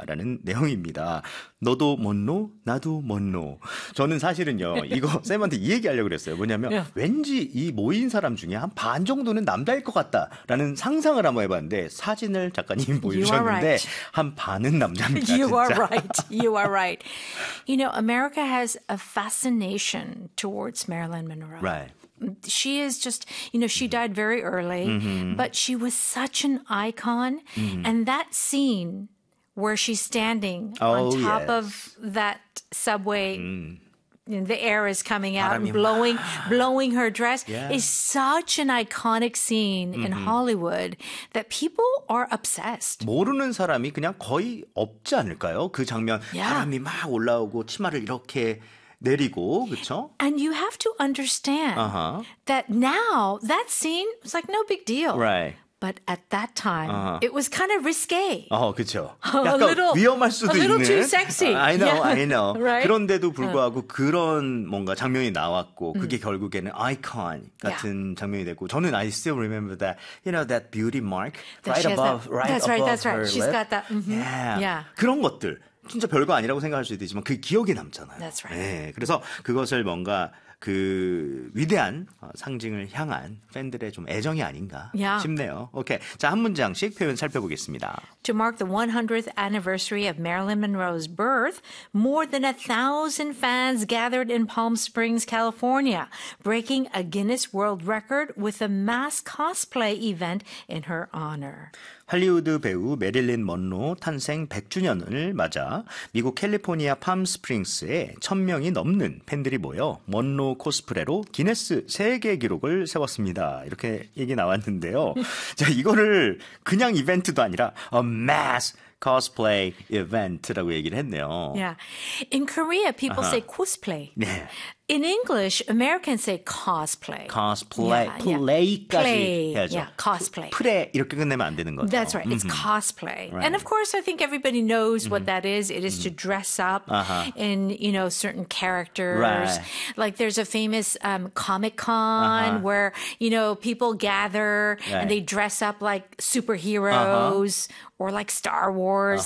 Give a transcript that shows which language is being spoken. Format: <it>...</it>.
<ko>라는 내용입니다. 너도 먼로, 나도 먼로. 저는 사실은요, 이거 쌤한테 이 얘기하려고 그랬어요. 뭐냐면 왠지 이 모인 사람 중에 한 반 정도는 남자일 것 같다라는 상상을 한번 해봤는데 사진을 작가님이 보여주셨는데 한 반은 남자입니다.</ko> <en>You are right. You are right. You know, America has a fascination towards Marilyn Monroe. Right. She is just, you know, she died very early, mm-hmm. but she was such an icon. Mm-hmm. And that scene where she's standing on top of that subway, mm. the air is coming out and blowing her dress is such an iconic scene mm-hmm. in Hollywood that people are obsessed.</en> <ko>모르는 사람이 그냥 거의 없지 않을까요? 그 장면, 바람이 막 올라오고 치마를 이렇게 내리고, 그쵸?</ko> <en>And you have to understand that now that scene was like no big deal. Right. But at that time, it was kind of risque.</en> <ko>그쵸. 약간 위험할 수도 있는.</ko> <en>A little too sexy. I know. Right?</en> <ko>그런데도 불구하고 그런 뭔가 장면이 나왔고 그게 결국에는 icon 같은 장면이 됐고 저는</ko> <en>I still remember that, you know, that beauty mark right above her lip. She's got that. Mm-hmm. Yeah.</en> <ko>그런 것들. 진짜 별거 아니라고 생각할 수도 있지만 그 기억이 남잖아요.</ko> <en>That's right.</en> <ko>네, 그래서 그것을 뭔가 그 위대한 상징을 향한 팬들의 좀 애정이 아닌가 싶네요. 오케이. 자, 한 문장씩 표현 살펴보겠습니다.</ko> <en>To mark the 100th anniversary of Marilyn Monroe's birth, more than 1,000 fans gathered in Palm Springs, California, breaking a Guinness World Record with a mass cosplay event in her honor.</en> <ko>할리우드 배우 메릴린 먼로 탄생 100주년을 맞아 미국 캘리포니아 팜스프링스에 1,000명이 넘는 팬들이 모여 먼로 코스프레로 기네스 세계 기록을 세웠습니다. 이렇게 얘기 나왔는데요. 자, 이거를 그냥 이벤트도 아니라</ko> <en>a mass cosplay event</en> <ko>라고 얘기를 했네요.</ko> <en>Yeah. In Korea, people say cosplay. In English, Americans say cosplay. Cosplay. Yeah, play까지 play.</en> <ko>해야죠.</ko> <en>Yeah, cosplay.</en> <ko>프레 이렇게 끝내면 안 되는 거죠.</ko> <en>That's right. It's cosplay. Right. And of course, I think everybody knows what that is. It is to dress up in, you know, certain characters. Right. Like there's a famous Comic-Con where, you know, people gather and they dress up like superheroes or like Star Wars.</en>